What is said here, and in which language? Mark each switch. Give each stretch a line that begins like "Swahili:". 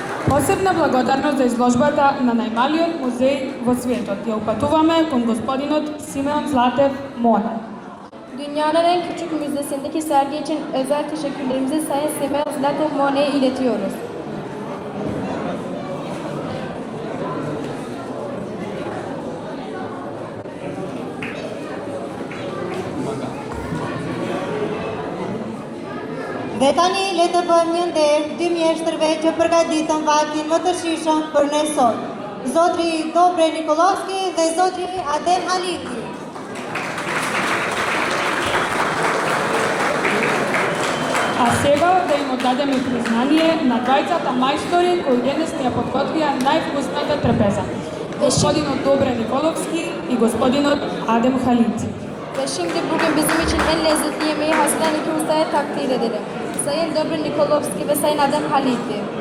Macedonian: Посебна благодарност за изложбата на најмалиот музеј во светот ја упатуваме кон господинот Симеон Златев Моне.
Turkish: Dünyanın en küçük müzesindeki sergi için özel teşekkürlerimizi Sayın Simeon Zlatev Mone'ye iletiyoruz.
Albanian: Dhe tani le të bëjmë një nder dy mjeshtërve që përgatitën vaktin më të shishëm për ne sot. Zotri Dobre Nikolovski dhe zotri Adem Haliti.
Macedonian: А сега да им оддадеме признание на двајцата мајстори кои денес ни ја подготвија највкусната трпеза. Господинот Dobre Nikolovski и господинот Adem Haliti.
Turkish: Ve şimdi bugün bizim için en lezzetli yemeği hazırlayan iki ustaya takdir edelim. Sayın Dobre Nikolovski ve Sayın Adem Haliti.